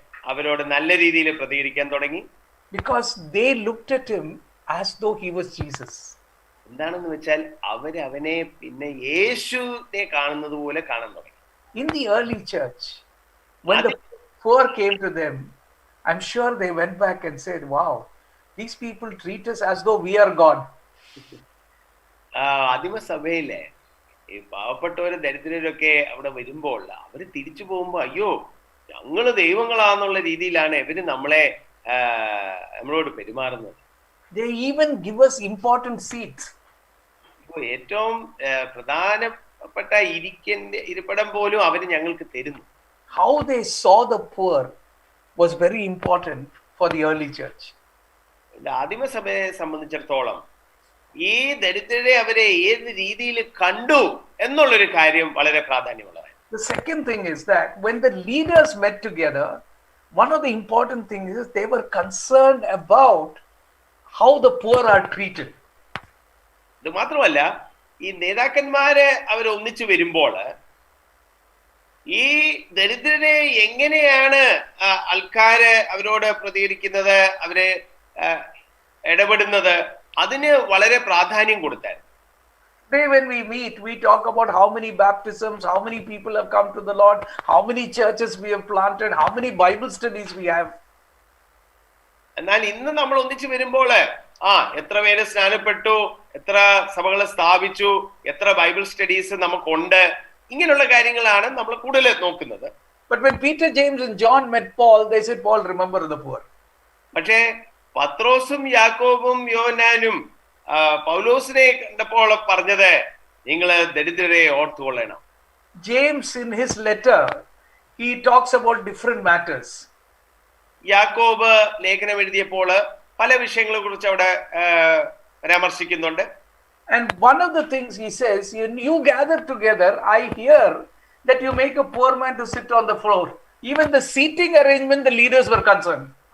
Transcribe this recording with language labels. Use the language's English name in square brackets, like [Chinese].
[Malayalam] അവരോട് നല്ല രീതിയിൽ പ്രതികരിക്കാൻ തുടങ്ങി. [English] Because they looked at him as though he was Jesus. [Malayalam] എന്താണെന്ന് വെച്ചാൽ അവനെ പിന്നെ യേശുവിനെ കാണുന്നത് പോലെ കാണാൻ തുടങ്ങി. [English] In the early church, when the poor came to them, I'm sure they went back and said, wow, these people treat us as though we are God. [Malayalam] ആദിമസഭയിലെ ഈ പാവപ്പെട്ടവരും ദരിദ്രരൊക്കെ അവിടെ വരുമ്പോൾ അവര് തിരിച്ചു പോകുമ്പോ, അയ്യോ ഞങ്ങള് ദൈവങ്ങളാന്നുള്ള രീതിയിലാണ് ഇവര് നമ്മളോട് പെരുമാറുന്നത്. [English] They even give us important seats. [Malayalam] ഏറ്റവും പ്രധാനപ്പെട്ട ഇരിപ്പിടം പോലും അവര് ഞങ്ങൾക്ക് തരുന്നു. [English] How they saw the poor was very important for the early church. [Malayalam] ആദിമസഭയെ സംബന്ധിച്ചിടത്തോളം ഈ ദരിദ്രരെ അവരെ ഏത് രീതിയിൽ കണ്ടു എന്നുള്ളൊരു കാര്യം വളരെ പ്രാധാന്യമുള്ളതാണ്. [English] The second thing is that when the leaders met together, one of the important things is they were concerned about how the poor are treated. [Malayalam] ഇത് മാത്രമല്ല, ഈ നേതാക്കന്മാര് അവരൊന്നിച്ചു വരുമ്പോൾ ഈ ദരിദ്രരെ എങ്ങനെയാണ് ആൾക്കാര് അവരോട് പ്രതികരിക്കുന്നത്, അവരെ ഇടപെടുന്നത്, അതിന് വളരെ പ്രാധാന്യം കൊടുത്തായിരുന്നു. [English] Today when we meet, we talk about how many baptisms, how many people have come to the Lord, how many churches we have planted, how many Bible studies we have. [Malayalam] എന്നാൽ ഇന്ന് നമ്മൾ ഒന്നിച്ചു വരുമ്പോൾ എത്ര പേര് സ്നാനപ്പെട്ടു, എത്ര സഭകളെ സ്ഥാപിച്ചു, എത്ര ബൈബിൾ സ്റ്റഡീസ് നമുക്കുണ്ട്, ഇങ്ങനെയുള്ള കാര്യങ്ങളാണ് നമ്മൾ കൂടുതൽ നോക്കുന്നത്. [English] But when Peter, James and John met Paul, they said, Paul, remember the poor. [Malayalam] പക്ഷേ പത്രോസും യാക്കോബും യോഹന്നാനും പൗലോസിനെ കണ്ടപ്പോൾ പറഞ്ഞത്, നിങ്ങള് ദരിദ്രരെ ഓർത്തുകൊള്ളണം. [English] James in his letter, he talks about different matters. [Malayalam] യാക്കോബ് ലേഖനം എഴുതിയപ്പോൾ പല വിഷയങ്ങളെ കുറിച്ച് അവിടെ പരാമർശിക്കുന്നുണ്ട്. [English] And one of the things he says, you gather together, I hear that you make a poor man to sit on the floor. Even the seating arrangement, the leaders were concerned.